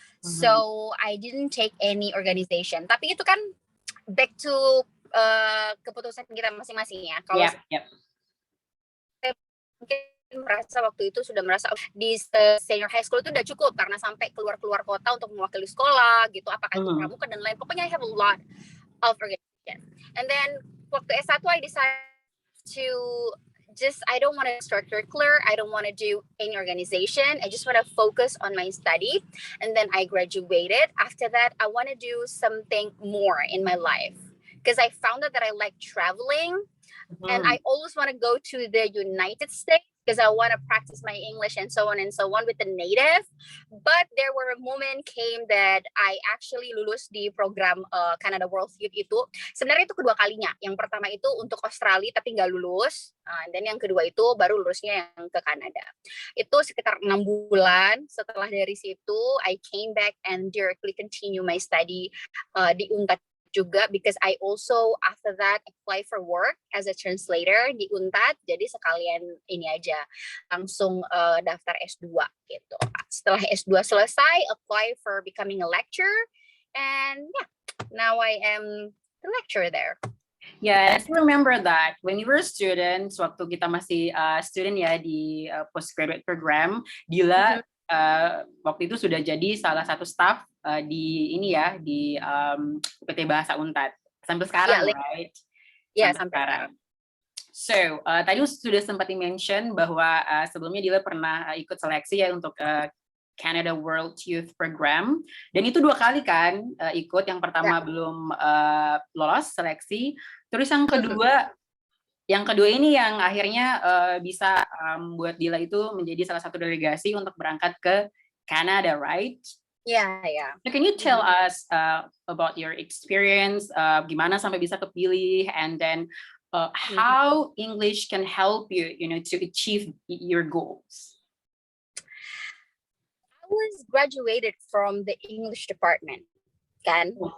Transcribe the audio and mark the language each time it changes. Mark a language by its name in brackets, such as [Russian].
[English] So I didn't take any organization. [Indonesian] Tapi itu kan back to keputusan kita masing-masing ya. Kalau mungkin merasa waktu itu sudah merasa di senior high school itu udah cukup karena sampai keluar kota untuk mewakili sekolah gitu, apakah itu pramuka dan lain. [English] Pokoknya I have a lot of organization. And then waktu S1 I decided to I don't want to start curricular. I don't want to do any organization. I just want to focus on my study. And then I graduated. After that, I want to do something more in my life because I found out that I like traveling. And I always want to go to the United States because I want to practice my English and so on with the native. But there were a moment came that I actually lulus di program Canada World Youth itu. [Indonesian] Sebenarnya itu kedua kalinya. Yang pertama itu untuk Australia tapi nggak lulus. Dan yang kedua itu baru lulusnya yang ke Kanada. [English] Itu sekitar 6 bulan. Setelah dari situ, I came back and directly continue my study di UNTAD juga because I also after that apply for work as a translator di UNTAD. [Indonesian] Jadi sekalian ini aja langsung daftar S2 gitu. [English] Setelah S2 selesai, apply for becoming a lecturer and now I am the lecturer there. [Indonesian] Yeah, I remember that when we were students, waktu kita masih student ya di postgraduate program, Dila waktu itu sudah jadi salah satu staff di ini ya di PT Bahasa Unpad sampai sekarang, right? Ya, sampai sekarang. So tadi sudah sempat di-mention bahwa sebelumnya Dila pernah ikut seleksi ya untuk Canada World Youth Program dan itu 2 kali kan ikut. Yang pertama belum lolos seleksi, terus yang kedua ini yang akhirnya bisa buat Dila itu menjadi salah satu delegasi untuk berangkat ke Canada, right? [English] Yeah. So can you tell us about your experience, gimana sampai bisa kepilih, and then how English can help you, to achieve your goals? I was graduated from the English department, kan?